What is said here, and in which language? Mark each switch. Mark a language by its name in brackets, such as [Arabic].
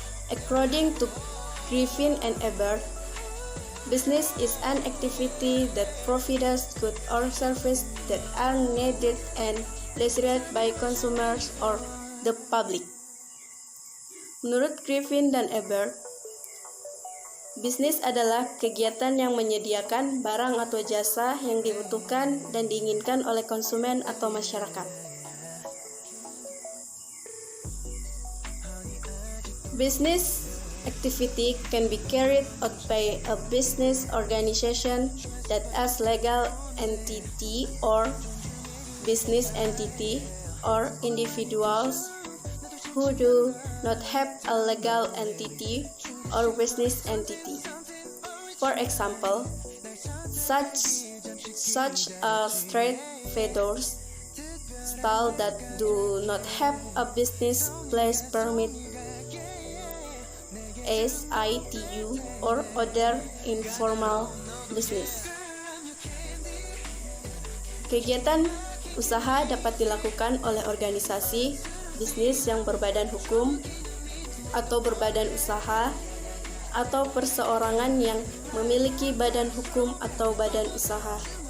[English] According to Griffin and Ebert, business is an activity that provides goods or services that are needed and desired by consumers or the public. [Indonesian] Menurut Griffin dan Ebert, bisnis adalah kegiatan yang menyediakan barang atau jasa yang dibutuhkan dan diinginkan oleh konsumen atau masyarakat. [English] Business activity can be carried out by a business organization that has legal entity or business entity, or individuals who do not have a legal entity or business entity. For example, such as trade vendors, stalls that do not have a business place permit, SITU, or other informal business. [Indonesian] Kegiatan usaha dapat dilakukan oleh organisasi bisnis yang berbadan hukum atau berbadan usaha, atau perseorangan yang memiliki badan hukum atau badan usaha.